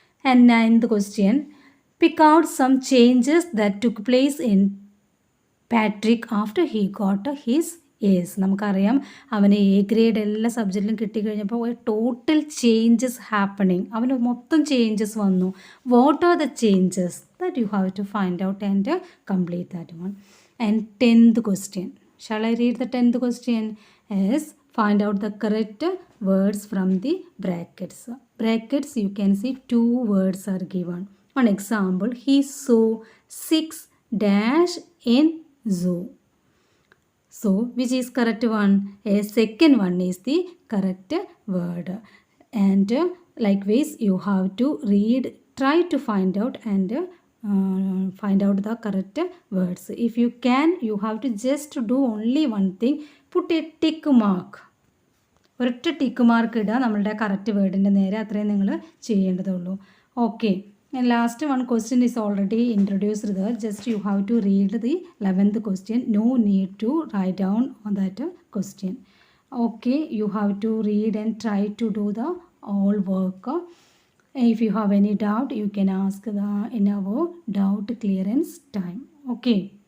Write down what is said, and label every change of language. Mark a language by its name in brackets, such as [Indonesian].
[English] And 9th question, pick out some changes that took place in Patrick after he got his A's. [Malayalam] നമുക്കറിയാം അവന് A grade എല്ലാ സബ്ജക്റ്റിലും കിട്ടിക്കഴിഞ്ഞപ്പോൾ [English] total changes happening, [Malayalam] അവന് മൊത്തം changes വന്നു. [English] What are the changes? That you have to find out and complete that one. ആൻഡ് 10th question, shall I read the 10th question? Yes, find out the correct words from the brackets. Brackets, you can see 2 words are given. One example, he saw 6 dash in zoo. So, which is correct one? A second one is the correct word. And likewise, you have to read, try to find out and find out the correct words. If you can, you have to just do only one thing. Put a tick mark. [Malayalam] ഒരൊറ്റ tick mark ഇടുക നമ്മളുടെ correct വേർഡിൻ്റെ നേരെ. അത്രയും നിങ്ങൾ ചെയ്യേണ്ടതുള്ളൂ. [English] Okay, last one question is already introduced there. Just you have to read the 11th question. No need to write down on that question. Okay, you have to read and try to do the all work. If you have any doubt, you can ask in our doubt clearance time. Okay.